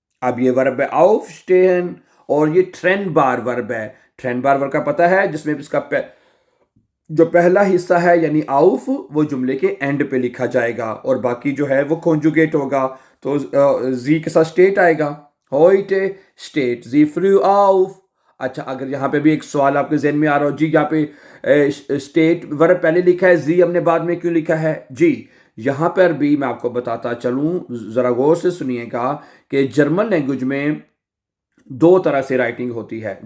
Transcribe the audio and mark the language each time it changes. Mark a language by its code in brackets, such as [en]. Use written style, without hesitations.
[hi] अब ये वर्ब है aufstehen और ये ट्रेंड बार वर्ब है। ट्रेंड बार वर्ब का पता है, जिसमें इसका जो पहला हिस्सा है यानी आउफ वो जुमले के एंड पे लिखा जाएगा और बाकी जो है वो कॉन्जुगेट होगा तो जी के साथ स्टेट आएगा। [de] heute steht sie früh auf। [hi] अच्छा, अगर यहाँ पे भी एक सवाल आपके जहन में आ रहा हो, जी यहाँ पे स्टेट वर्ब पहले लिखा है, जी हमने बाद में क्यों लिखा है? जी यहाँ पर भी मैं आपको बताता चलूं, जरा गौर से सुनिएगा कि जर्मन लैंग्वेज में दो तरह से राइटिंग होती है।